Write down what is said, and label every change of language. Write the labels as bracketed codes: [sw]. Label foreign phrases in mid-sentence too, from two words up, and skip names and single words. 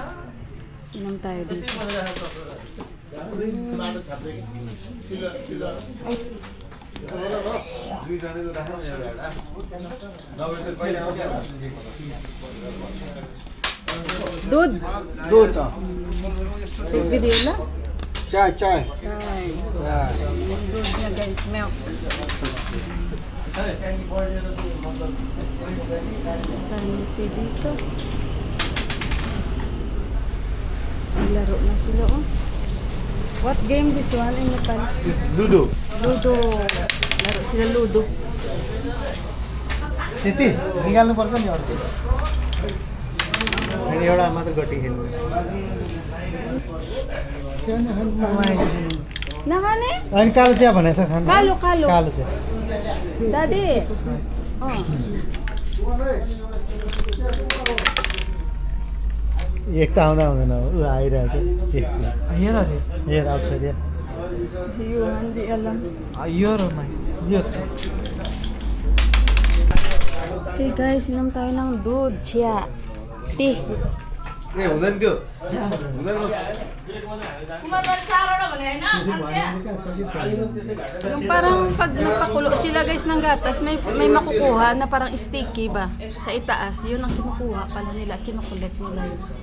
[tl] Inom tayo dito. Dud. [ne] दूध [en] Take video na. [ne] चाय चाय Chai. चाय [tl] Yung dud niya guys, milk. Tayo tea dito. Naglaro na sila, oh. [en] What game this one in Nepal? This is Ludo. Ludo. [tl] Laro sila Ludo. [ne] त्यति निकाल्नु पर्छ नि अर्को अनि एउटा मात्र गट्टी खेल्नु Nakane? अनि कालो चिया भनेको छ खानु Kalo, kalo. कालो चिया [en] Daddy. Oh. [ne] एक त आउँदा आउँदैन ऊ आइरहेको [en] Here are they? [ne] हेर आउँछ रे [tl] Yuhan, di alam. [en] Here are mine. [ne] यो [tl] Okay guys, inom tayo ng dude, chia. Tea. [ne] ए हुँदैन त्यो हुँदैन [tl] Yung parang pag nagpakulo sila guys ng gatas, may makukuha na parang sticky ba? Sa itaas, yun ang kinukuha pala nila, kinukulit nila yun.